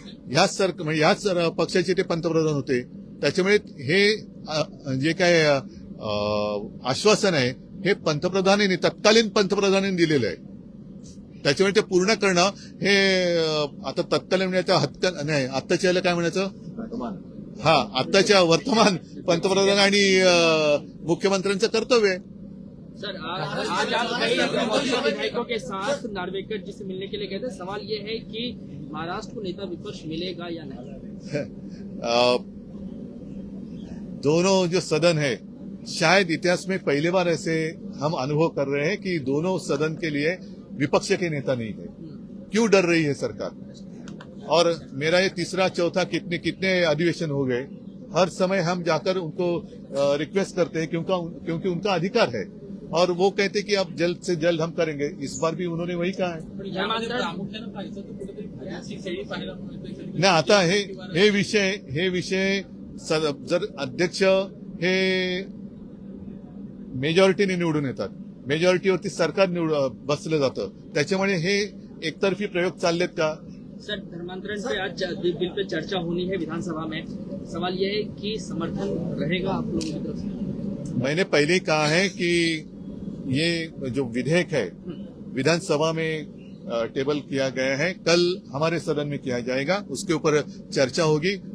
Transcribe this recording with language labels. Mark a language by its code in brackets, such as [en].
[mr] ह्याच पक्षाचे ते पंतप्रधान होते. त्याच्यामुळे हे जे काय आश्वासन आहे हे पंतप्रधानांनी, तत्कालीन पंतप्रधानांनी दिलेलं आहे. त्याच्यामुळे ते पूर्ण करणं हे आता तत्कालीन नाही, आत्ताच्या याला काय म्हणायचं, आत्ताच्या वर्तमान पंतप्रधान आणि मुख्यमंत्र्यांचं कर्तव्य आहे. [hi] सर, आज आप कई विधायकों के साथ नार्वेकर जी से मिलने के लिए गए थे. सवाल ये है कि महाराष्ट्र को नेता विपक्ष मिलेगा या नहीं? दोनों जो सदन है, शायद इतिहास में पहली बार ऐसे हम अनुभव कर रहे हैं कि दोनों सदन के लिए विपक्ष के नेता नहीं है. क्यों डर रही है सरकार? और मेरा ये तीसरा चौथा कितने अधिवेशन हो गए, हर समय हम जाकर उनको रिक्वेस्ट करते हैं क्योंकि उनका अधिकार है और वो कहते कि अब जल्द से जल्द हम करेंगे. इस बार भी उन्होंने वही कहा है. [mr] प्रामुख्यानं पाहिजे तर कुठेतरी फळ्याची शेळी पाहायला मिळते. नाही, आता हे विषय जर अध्यक्ष हे मेजॉरिटीने निवडून येतात, मेजॉरिटीवरती सरकार बसलं जातं, त्याच्यामुळे हे एकतर्फी प्रयोग चाललेत का? [hi] सर, धर्मांतरण पे आज बिल पे चर्चा होनी है विधानसभा में. सवाल ये है कि समर्थन रहेगा आप लोगों की तरफ से? मैंने पहले ही कहा है कि ये जो विधेयक है विधानसभा में टेबल किया गया है, कल हमारे सदन में किया जाएगा, उसके ऊपर चर्चा होगी.